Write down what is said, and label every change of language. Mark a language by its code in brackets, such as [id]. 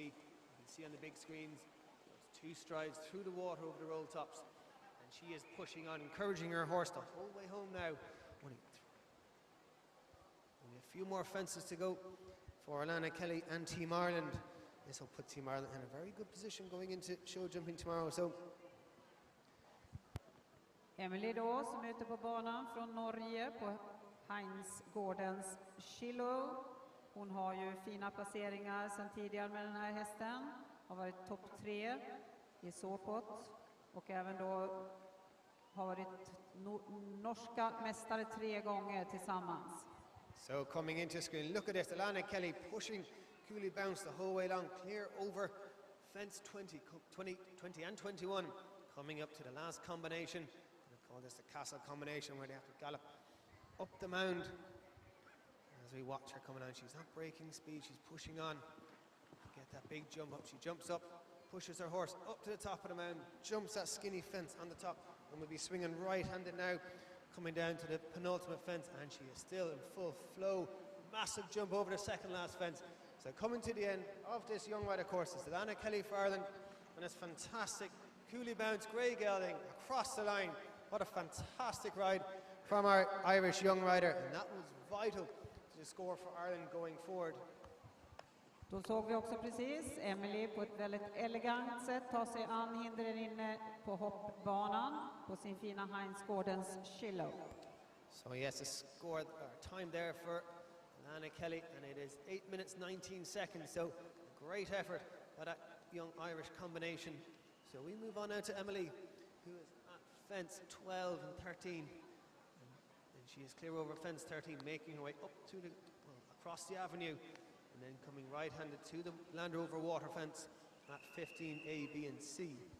[en] You can see on the big screens, those 2 strides through the water over the roll tops. And she is pushing on, encouraging her horse the whole way home now. Only a few more fences to go for Alana Kelly and Team Ireland This will put Team Ireland in a very good position going into show jumping tomorrow. So [sv] Emilia då, som är ute på banan från Norge på Heinsgårdens Kilo. Hon har ju fina placeringar sedan tidigare med den här hästen. Har varit topp 3 i såpot och även då har varit norska mästare 3 gånger tillsammans. [en] So coming into screen, look at this. Alana Kelly pushing Cooley Bounce the whole way along, clear over fence 20 and 21. Coming up to the last combination. I call this the castle combination where they have to gallop up the mound. As we watch her coming on, she's not breaking speed, she's pushing on. Get that big jump up. She jumps up, pushes her horse up to the top of the mound, jumps that skinny fence on the top, and will be swinging right-handed now, coming down to the penultimate fence, and she is still in full flow. Massive jump over the second last fence. So coming to the end of this young rider course is Alana Kelly for Ireland, and it's fantastic. Cooley Bounce, grey gelding across the line. What a fantastic ride from our Irish young rider, and that was vital to the score for Ireland going forward. [sv] Då såg vi också precis Emily på ett väldigt elegant sätt ta sig an hindren inne på hoppbanan på sin fina Heinsgårdens Kilo. [en] So yes, a score time there for Alana Kelly, and it is 8 minutes 19 seconds. So great effort by that young Irish combination. So we move on now to Emily, who is at fence 12 and 13, and she is clear over fence 13, making her way up to the across the avenue, and then coming right-handed to the Land Rover water fence at 15 A, B and C.